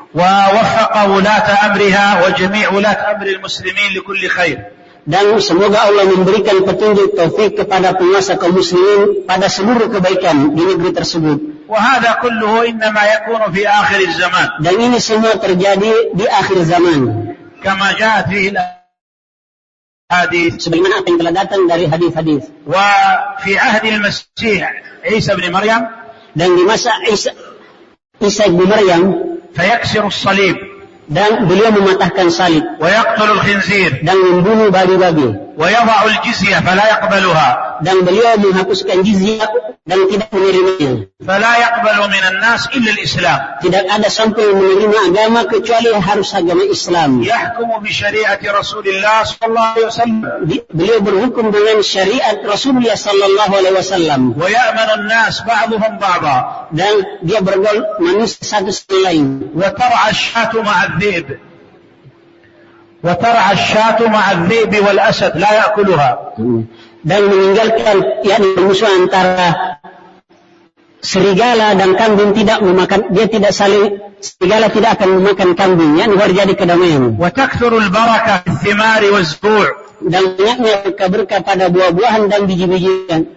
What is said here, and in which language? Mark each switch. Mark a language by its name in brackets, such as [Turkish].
[Arabic] ووفق ولاة أمرها وجميع ولاة أمر المسلمين لكل خير. [Indonesian] Dan semoga Allah memberikan petunjuk taufik kepada penguasa kaum muslimin pada seluruh kebaikan di negeri tersebut. [Arabic] وهذا كله انما يكون في اخر الزمان. [Indonesian] Dan ini semua terjadi di akhir zaman. [Arabic] كما جاء في الحديث. [Indonesian] Sebagaimana apa yang telah datang dari hadis-hadis. [Arabic] وفي عهد المسيح عيسى بن مريم. [Indonesian] Dan di masa عيسى بن مريم. [Arabic] فيكسر الصليب. [Indonesian] Dan beliau mematahkan salib. [Arabic] ويقتل الخنزير. [Indonesian] Dan membunuh babi-babi. [Arabic] ويضع الجزية فلا يقبلها. [Indonesian] Dan beliau menghapuskan jizyah dan tidak menerimanya. [Arabic] فلا يقبل من الناس إلا الإسلام. [Indonesian] Tidak ada sampai menerima agama kecuali harus agama Islam. [Arabic] يحكم بشريعة رسول الله صلى الله عليه وسلم. [Indonesian] Beliau berhukum dengan syariat Rasulullah sallallahu alaihi wasallam. [Arabic] ويأمر الناس بعضهم بعضا. [Indonesian] Dan dia bergaul manusia satu sama lain. [Arabic] وترعى الشاة مع الذئب. وترعى الشاة مع الذئب والأسد لا يأكلها. [Indonesian] Dan meninggalkan yakni musuh antara serigala dan kambing tidak memakan, dia tidak saling, serigala tidak akan memakan kambing, yakni terjadi kedamaian. [Arabic] Wataktsurul barakah fitsimari wazbu'. [Indonesian] Dan banyaknya keberkah pada buah-buahan dan biji-bijian.